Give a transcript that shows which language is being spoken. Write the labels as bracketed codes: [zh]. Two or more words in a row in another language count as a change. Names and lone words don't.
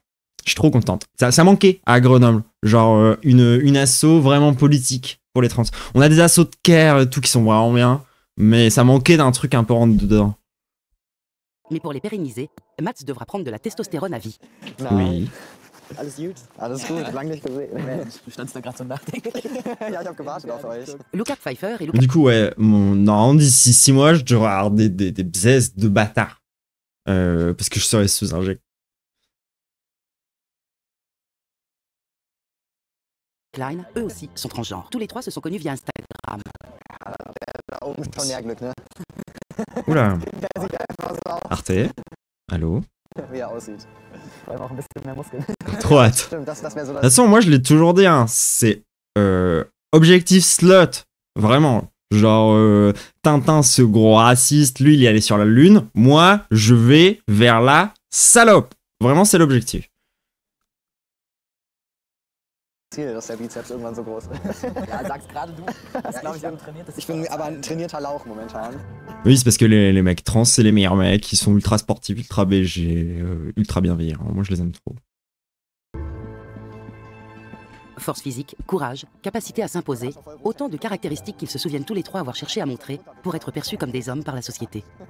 [fr] Je suis trop contente. Ça manquait à Grenoble. Genre, une asso vraiment politique pour les trans. On a des assos de care et tout qui sont vraiment bien, mais ça manquait d'un truc un peu rentre dedans. Mais pour les pérenniser, Mats devra prendre de la testostérone à vie. Oui. [de] Alles gut? Alles gut, lang nicht gesehen. Mensch, du standst da gerade so nachdenklich. Ja, ich hab gewartet auf euch. [fr] Luca Pfeiffer et Luca... Du coup, ouais, non, d'ici 6 mois, je devrais avoir des bzaises de bâtard. Parce que je serai sous inject. Klein, eux aussi, sont transgenres. Tous les trois se sont connus via Instagram. [de] Da oben schon mehr Glück, ne? [fr] Oula. Arte, allô? [de] Wie er aussieht. Vor allem auch ein bisschen mehr Muskeln. [fr] Trop hâte. [de] Stimmt, das wär so [fr] De toute façon, moi, je l'ai toujours dit, hein, c'est objectif slot. Vraiment. Genre, Tintin, ce gros raciste, lui, il est allé sur la lune. Moi, je vais vers la salope. Vraiment, c'est l'objectif. [de] Dass der Bizeps irgendwann so groß ist. Ja, sag's gerade du. Das glaube ich trainiert. Ich bin aber ein trainierter Lauch momentan. [fr] Oui, c'est parce que les mecs trans, c'est les meilleurs mecs. Ils sont ultra sportifs, ultra BG, ultra bienveillants. Moi, je les aime trop. Force physique, courage, capacité à s'imposer, autant de caractéristiques qu'ils se souviennent tous les trois avoir cherché à montrer pour être perçus comme des hommes par la société.